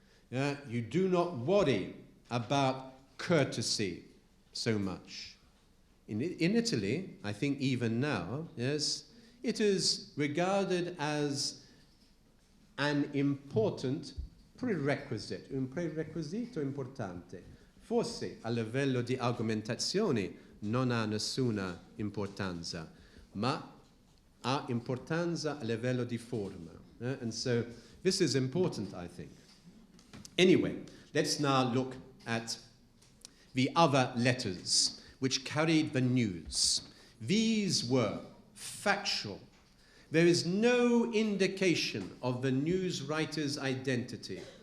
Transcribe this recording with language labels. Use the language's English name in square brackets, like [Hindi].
[English] You do not worry about courtesy so much. In Italy, I think even now, yes, it is regarded as an important prerequisite, [Italian] un prerequisito importante. Forse a livello di argomentazione non ha nessuna importanza, ma ha importanza a livello di forma. [English] And so this is important, I think. Anyway, let's now look at the other letters which carried the news. These were factual. There is no indication of the news writer's identity.